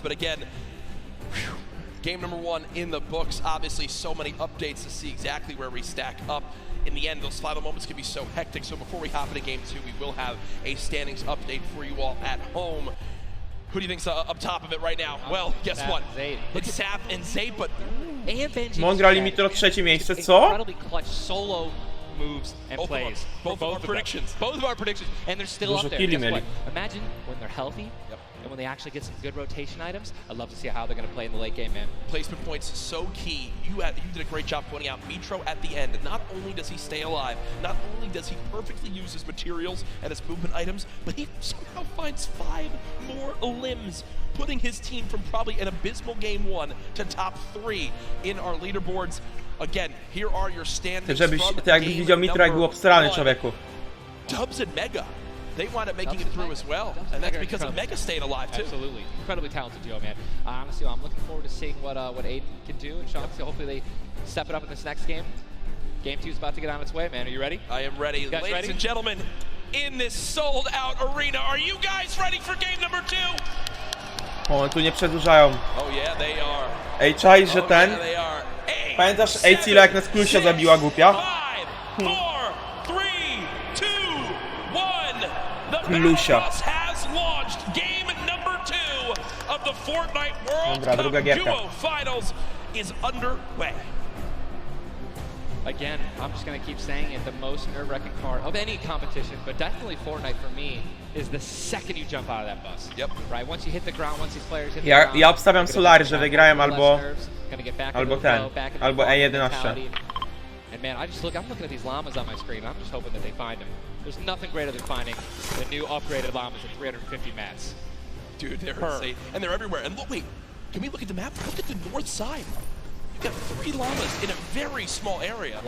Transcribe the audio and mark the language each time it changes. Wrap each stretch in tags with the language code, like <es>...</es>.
<en>But again, whew, game number 1 in the books. Obviously, so many updates to see exactly where we stack up. In the end, those final moments can be so hectic. So before we hop into game 2, we will have a standings update for you all at home. Who do you think's up top of it right now? Well, guess what? It's Saf and Zayt, but</en> <pl>Grali Mitro trzecie miejsce, co?</pl> <en>Incredibly clutch solo moves and plays. Both of our predictions. Both of our predictions. And they're still up there. Guess what? Imagine when they're healthy. And when they actually get some good rotation items, I'd love to see how they're going to play in the late game, man. Placement points so key. You did a great job pointing out Mitro at the end. Not only does he stay alive, not only does he perfectly use his materials and his movement items, but he somehow finds 5 more limbs, putting his team from probably an abysmal game 1 to top 3 in our leaderboards. Again, here are your standings.</en> <pl>Żebyś ty jakbyś widział Mitro, jak był obstrany, człowieku.</pl> <en>Dubs and Mega. They wind up making it through as well, and that's because of Mega staying alive too. Absolutely, incredibly talented duo, man. Honestly, I'm looking forward to seeing what Aiden can do, and Sean, so hopefully they step it up in this next game. Game 2 is about to get on its way, man. Are you ready? I am ready. Ladies and gentlemen, in this sold-out arena, are you guys ready for game number 2?</en> <pl>O, tu nie przedłużają.</pl> <en>Oh yeah, they are.</en> <pl>Ej, czaj, że ten... Pamiętasz Ejcila, jak nas Klusia zabiła, głupia?</pl> <en>5, 4, 3, 2, 1.</en> <pl>Klusia.</pl> <en>Has launched game number 2 of the Fortnite World Cup Duo Finals is underway. Again, I'm just going to keep saying it, the most nerve-wracking part of any competition, but definitely Fortnite for me, is the second you jump out of that bus. Yep. Right? Once you hit the ground, once these players hit the ground...</en> <pl>Ja obstawiam Solary, że wygrają albo ten, albo E11.</pl> <en>And man, I'm looking at these llamas on my screen, I'm just hoping that they find them. There's nothing greater than finding the new upgraded llamas at 350 mats. Dude, they're insane. And they're everywhere. And look, wait, can we look at the map? Look at the north side. You've got 3 llamas in a very small area.</en>